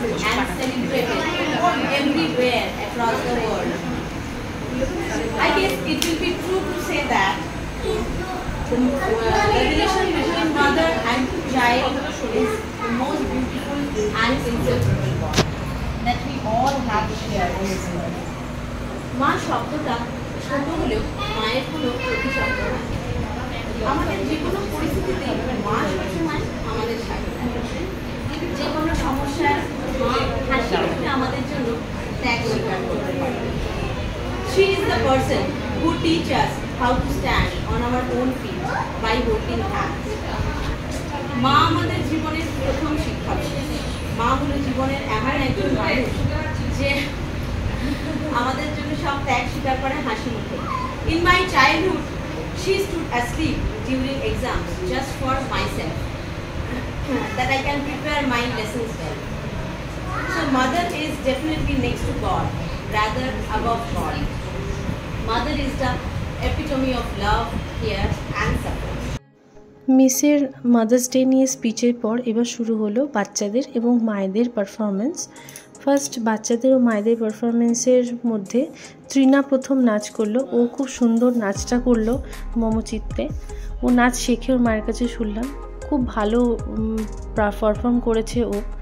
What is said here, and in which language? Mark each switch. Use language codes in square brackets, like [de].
[en] And celebrated everywhere across the world. I guess it will be true to say that the relation between mother and child is the most beautiful and inseparable bond that we all have shared in this world. [bn] মা শব্দটা ছোট হলেও মায়ের কোনো প্রতিশব্দ নয়। আমাদের যে কোনো পরিস্থিতিতে মা সবসময় আমাদের সাথে থাকে। যে কোনো সমস্যার মা হাসি মুখে আমাদের জন্য ত্যাগ স্বীকার করতে পারে। [en] She is the person who teaches us how to stand on our own feet by holding hands. [bn] মা আমাদের জীবনের প্রথম শিক্ষক। মা হলো জীবনের এমন একজন মানুষ যে আমাদের জন্য সব ত্যাগ স্বীকার করে হাসি মুখে। [en] In my childhood, she stood asleep during exams just for myself, that I can prepare my lessons well. So mother is definitely next to God, rather above God. Mother is the epitome of love, care and support. [bn] মিসের mother's day নিয়ে স্পিচের পর এবার শুরু হলো বাচ্চাদের এবং মায়েদের performance. First বাচ্চাদের ও মায়েদের পারফরমেন্সের মধ্যে তৃণা প্রথম নাচ করলো। ও খুব সুন্দর নাচটা করলো মমচিত্তে। ও নাচ শেখে ওর মায়ের কাছে শুনলাম, খুব ভালো পারফর্ম করেছে ও।